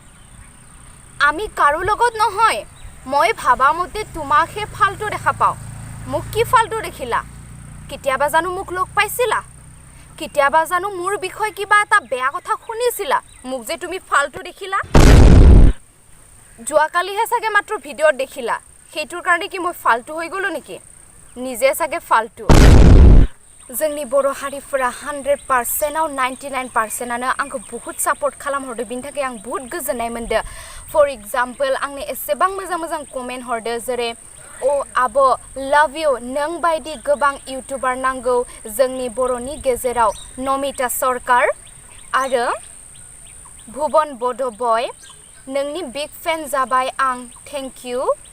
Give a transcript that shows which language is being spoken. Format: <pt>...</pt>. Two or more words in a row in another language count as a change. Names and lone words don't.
<as>আমি কাৰো লগত নহয় মই ভাবা মতে তোমাকহে ফালতু দেখা পাওঁ মোক কি ফালতু দেখিলা কেতিয়াবা জানো মোক লগ পাইছিলা কেতিয়াবা জানো মোৰ বিষয় কিবা এটা বেয়া কথা শুনিছিলা মোক যে তুমি ফালতু দেখিলা যোৱাকালিহে চাগে মাত্ৰ ভিডিঅ'ত দেখিলা সেইটোৰ কাৰণে কি মই ফালতু হৈ গলো নেকি নিজে চাগে ফালতু</as> <brx>जोंनि बर' हारिफोरा 100% आव 99% आनो आंखौ बहुत सापर्ट खालामहरदो बिनि थाखाय आं बहुत गोजोननाय मोनदो</brx> <en>for example</en> <brx>आंनो एसेबां मोजां मोजां कमेन्ट हरदो जेरै ओ आब'</brx> <en>love you</en> <brx>नों बायदि गोबां इउटुबार नांगौ जोंनि बर'नि गेजेराव नमिता सरकार आरो भुवन बड'बय नोंनि</brx> <en>big fan</en> <brx>जाबाय आं</brx> <en>thank you</en>